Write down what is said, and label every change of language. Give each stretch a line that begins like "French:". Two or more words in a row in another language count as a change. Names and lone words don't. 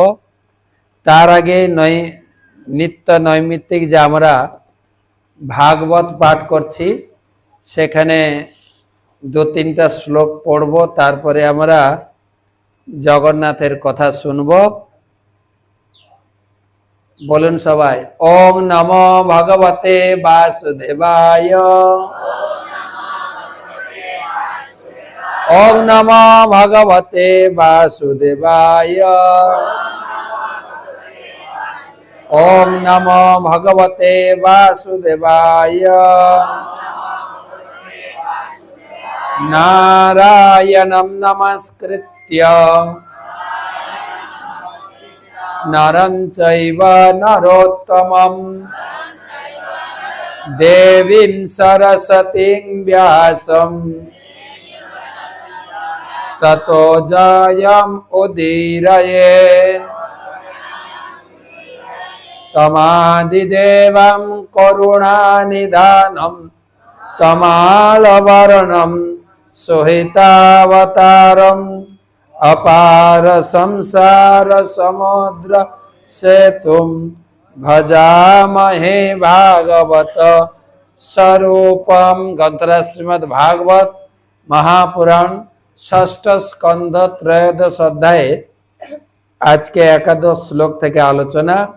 Bangla: তার আগে নিত্য নৈমিত্তিক যে আমরা ভাগবত পাঠ করছি, সেখানে 2-3টা শ্লোক পড়ব, তারপরে আমরা জগন্নাথের কথা শুনব। বলুন সবাই,
Sanskrit: ওম নমো ভগবতে বাসুদেবায়, ওম নমো ভগবতে বাসুদেবায়, ওম নমো ভগবতে বাসুদেবায়। নারায়ণং নমস্কৃত্য নরং চৈব নরোত্তমং দেবীং সরস্বতীং ব্যাসং ততো জয়ং উদীরয়েৎ। তমাদিদেবং করুণানিধানং তমালবর্ণং সুহিতাবতারং অপার সংসার সমুদ্র সেতুং ভজামহে ভাগবত স্বরূপম।
Bangla: গ্রন্থরাজ শ্রীমদ্ ভাগবত মহাপুরাণ, ষষ্ঠ স্কন্ধ, ত্রয়োদশ অধ্যায়ে আজকে একাদশ শ্লোক থেকে আলোচনা।